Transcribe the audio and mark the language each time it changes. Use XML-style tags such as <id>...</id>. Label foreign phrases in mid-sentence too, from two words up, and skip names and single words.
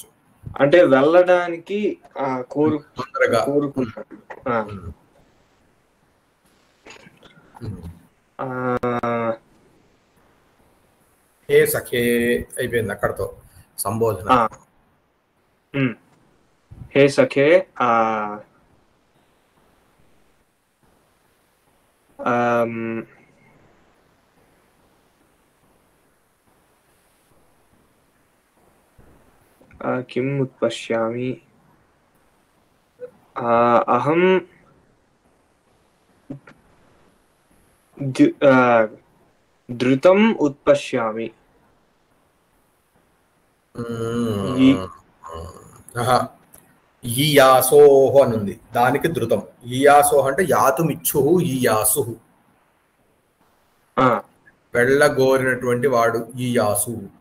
<te>అంటే వెళ్ళడానికి కోరుకుంటాడు.</te> <sa>హే సఖే</sa> <te>అయిపోయింది అక్కడతో సంబోధన.</te> <sa>హే సఖే किम् उत्पश्यामि अहं ధృతం ఉత్పశ్యామి.</sa> <te>ఈయాసోహ అని ఉంది, దానికి ధృతం. ఈయాసోహ అంటే</te> <sa>యాతుమిచ్చు ఈయాసు,</sa> <te>వెళ్ళగోరినటువంటి వాడు ఈయాసు.</te>